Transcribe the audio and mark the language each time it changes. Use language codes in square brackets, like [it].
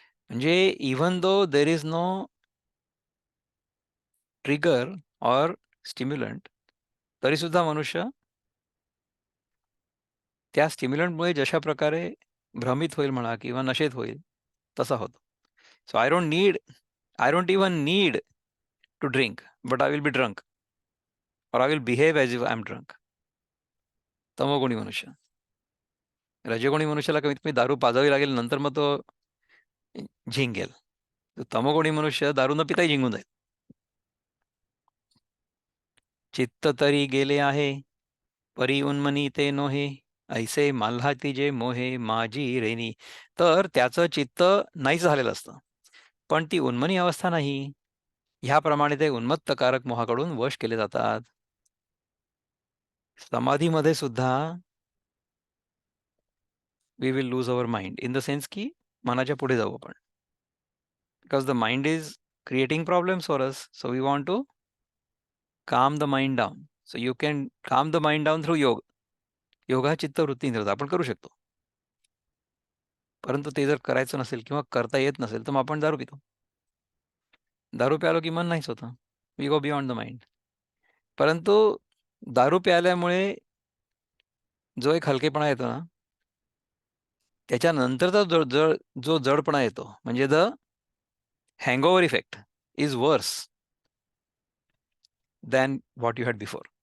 [mr] म्हणजे [en] even though there is no trigger or stimulant, [mr] तरी सुद्धा मनुष्य त्या स्टिम्युलंटमुळे जशा प्रकारे भ्रमित होईल म्हणा किंवा नशेत होईल तसा होतो. [en] So I don't even need to drink, but I will be drunk और I will behave as if I am drunk. [mr] तमोगुणी मनुष्य. रजोगुणी मनुष्याला कमीत कमी दारू पाजावी लागेल, नंतर मग तो झिंगेल. तमोगुणी मनुष्य दारू न पिताही झिंगून जाईल. चित्त तरी गेले आहे, परी उन्मनी ते नोहे, ऐसे माल्हाती जे मोहे माझी रेनी. तर त्याचं चित्त नाहीच झालेलं असतं, पण ती उन्मनी अवस्था नाही. ह्याप्रमाणे ते उन्मत्तकारक मोहाकडून वश केले जातात. समाधीमध्ये सुद्धा [en] we will lose our mind in the sense [mr] की मनाच्या पुढे जाऊ आपण. [en] Because the mind is creating problems for us, so we want to calm the mind down. So you can calm the mind down through yog. [mr] योगा चित्तवृत्ती निरोध आपण करू शकतो. परंतु ते जर करायचं नसेल किंवा करता येत नसेल, तर मग आपण दारू पितो. दारू प्यालो की मन नाहीच होतं. [en] We go beyond the mind. [mr] परंतु दारू प्यायल्यामुळे जो एक हलकेपणा येतो ना, त्याच्यानंतरचा जो जडपणा येतो, म्हणजे [en] The hangover effect is worse than what you had before.